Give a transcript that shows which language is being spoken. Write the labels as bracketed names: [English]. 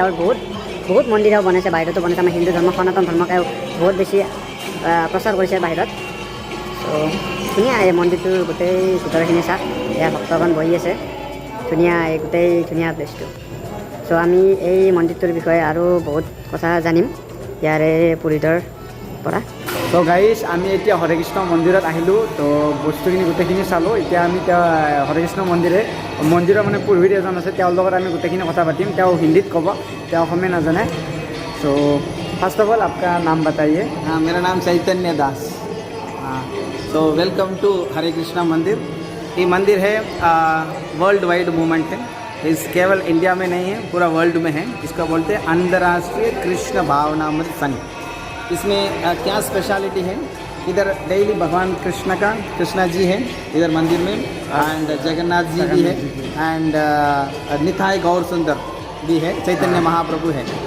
[Assamese] আৰু বহুত মন্দিৰ বনাইছে, বাহিৰতো বনাইছে। আমাৰ হিন্দু ধৰ্ম সনাতন ধৰ্মক বহুত বেছি প্ৰচাৰ কৰিছে বাহিৰত। ত' ধুনীয়া এই মন্দিৰটোৰ গোটেই ভিতৰখিনি চাওক। এয়া ভক্তগণ বহি আছে, ধুনীয়া এই গোটেই ধুনীয়া প্লেচটো। চ' আমি এই মন্দিৰটোৰ বিষয়ে আৰু বহুত কথা জানিম ইয়াৰে পুৰোহিতৰ পৰা। তো গাইজ আমি এতিয়া হৰে কৃষ্ণ মন্দিৰত আহিলোঁ। তো বস্তুখিনি গোটেইখিনি চালোঁ। এতিয়া আমি হৰে কৃষ্ণ মন্দিৰৰ মানে পুৰোহিত এজন আছে, তেওঁৰ লগত আমি গোটেইখিনি কথা পাতিম। তেওঁ হিন্দীত ক'ব, তেওঁ অসমীয়া নাজানে। [English] so' first of all [Hindi] आपका नाम बताइए। हाँ, मेरा नाम चैतन्य दास। हाँ, तो वेलकम टू हरे कृष्णा मंदिर। ये मंदिर है वर्ल्ड वाइड मूवमेंट है, इस केवल इंडिया में नहीं है, पूरा वर्ल्ड में है। इसको बोलते हैं अंतर्राष्ट्रीय कृष्ण भावनामृत संघ। इसमें क्या स्पेशलिटी है, इधर डेली भगवान कृष्णा जी है इधर मंदिर में, एंड जगन्नाथ जी भी है, एंड निताई गौर सुंदर भी है, चैतन्य महाप्रभु है।